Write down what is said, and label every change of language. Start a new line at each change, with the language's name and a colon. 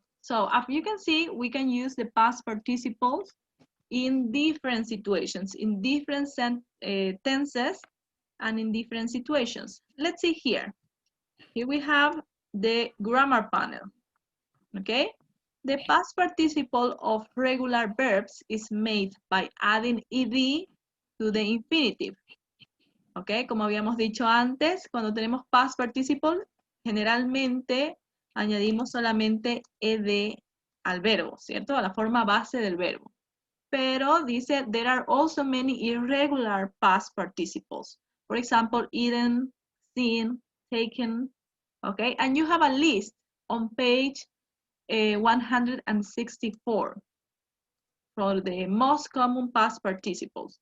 English: So as you can see, we can use the past participles in different situations, in different tenses, and in different situations. Let's see here. Here we have the grammar panel. Okay? The past participle of regular verbs is made by adding ed to the infinitive.
Spanish: Ok, como habíamos dicho antes, cuando tenemos past participle, generalmente añadimos solamente ed al verbo, ¿cierto? A la forma base del verbo. Pero dice,
English: there are also many irregular past participles. For example, eaten, seen, taken, okay? And you have a list on page 164 for the most common past participles.